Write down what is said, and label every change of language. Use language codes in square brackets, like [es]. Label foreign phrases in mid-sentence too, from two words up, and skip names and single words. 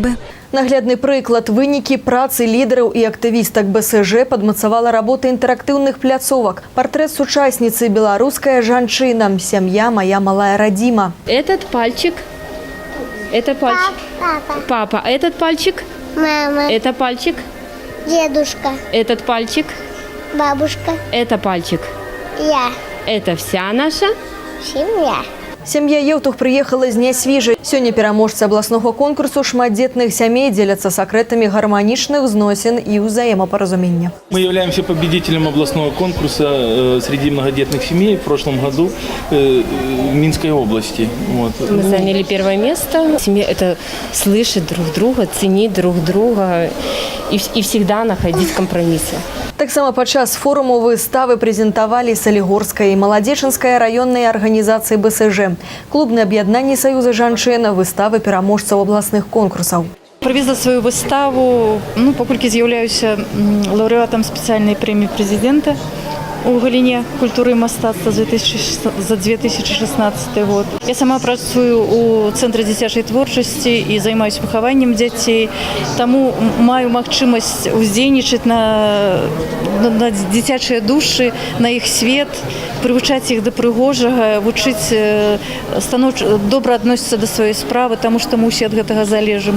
[be] Наглядны прыклад вынікі працы лідараў і актывістак БСЖ падмацавала работа інтэрактыўных пляцовак. Партрэт сучасніцы беларуская жанчына, сям'я моя малая радзіма. [ru] Этот пальчик, это пальчик. Папа. А этот пальчик? Мама. Это пальчик. Дедушка. Этот пальчик. Бабушка. Это пальчик. Я. Это вся наша. Семья. [be] Сям'я Еўтух прыехала з Нясвіжа. Сёння пераможцы абласнога конкурсу шматдзетных сямей дзеляцца сакрэтамі гарманічных зносін і ўзаемапаразумення. [ru] Мы являемся победителем областного конкурса среди многодетных семей в прошлом году в Минской области. Вот. Мы заняли первое место. Семья – это слышать друг друга, ценить друг друга и всегда находить компромиссы. [be] Таксама падчас форуму выставы прэзентавалі Салігорская і Маладзечынская раённыя арганізацыі БСЖ, клубнае аб'яднанне Саюза жанчын, выставы пераможцаў абласных конкурсаў. [ru] Привезла свою [be] выставу, паколькі з'яўляюся лаўрэатам спецыяльнай прэміі прэзідэнта у галіне культуры і мастацтва за 2016 год. Я сама працую у Цэнтры дзіцячай творчасці і займаюся выхаваннем дзяцей, таму маю магчымасць уздзейнічаць на дзіцячыя душы, на іх свет, прывучаць іх да прыгожага, вучыць добра адносіцца да сваёй справы, таму што мы ўсе ад гэтага залежым.